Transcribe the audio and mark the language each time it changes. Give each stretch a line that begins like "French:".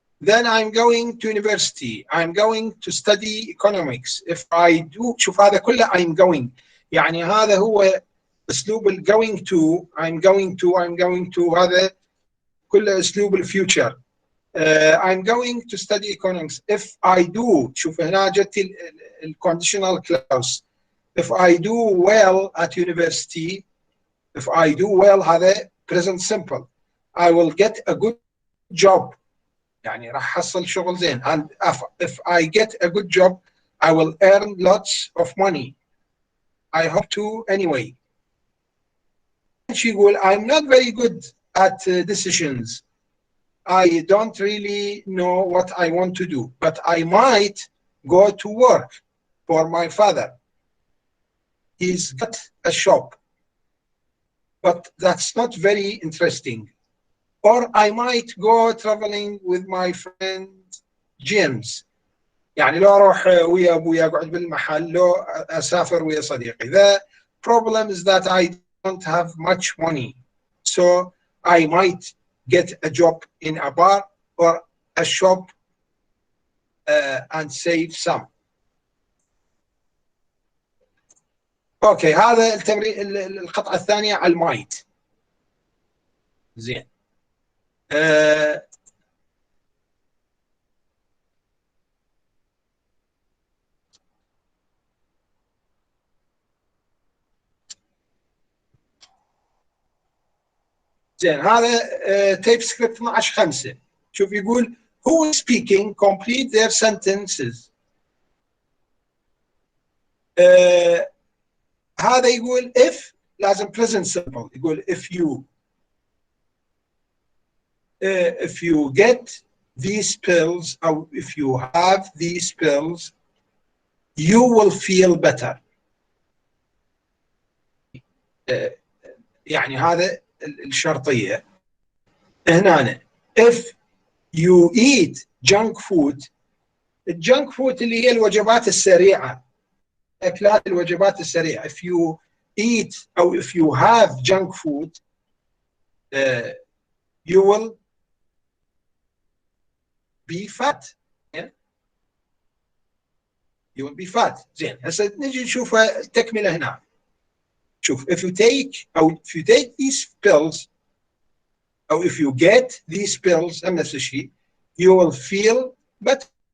English: Then I'm going to university. I'm going to study economics. If I do
Arabic: شوف هذا كله
English: I'm going،
Arabic: يعني هذا هو اسلوب going to.
English: I'm going to
Arabic: هذا كله اسلوب الفيوتشر.
English: I'm going to study economics. If I do
Arabic: شوف هنا جت
English: الconditional clause. If I do well at university, if I do well هذا present simple. I will get a good job.
Arabic: يعني راح حصل شغل زين.
English: And if I get a good job, I will earn lots of money. I hope to anyway. She يقول I'm not very good at decisions. I don't really know what I want to do, but I might go to work for my father. He's got a shop, but that's not very interesting. Or I might go traveling with my friend James.
Arabic: يعني لو اروح ويا ابوي اقعد بالمحل، لو اسافر ويا صديقي.
English: The problem is that I don't have much money, so I might get a job in a bar or a shop and save some.
Arabic: اوكي، هذا التمرين. القطعه الثانيه على المايت. زين. زين هذا تيب سكريبت 12/5.
English: شوف يقول who is speaking complete their sentences.
Arabic: هذا يقول if لازم present simple.
English: يقول if you get these pills or if you have these pills you will feel better.
Arabic: يعني هذا الشرطية.
English: هنا if you eat junk food.
Arabic: الجنك فود اللي هي الوجبات السريعة، أكلات الوجبات السريعة.
English: if you eat أو if you have junk food you will be fat. you will be fat.
Arabic: زين هسه نجي نشوف التكملة هنا.
English: شوف if you take these pills أو if you get these pills
Arabic: هم نفس الشيء
English: you will feel better.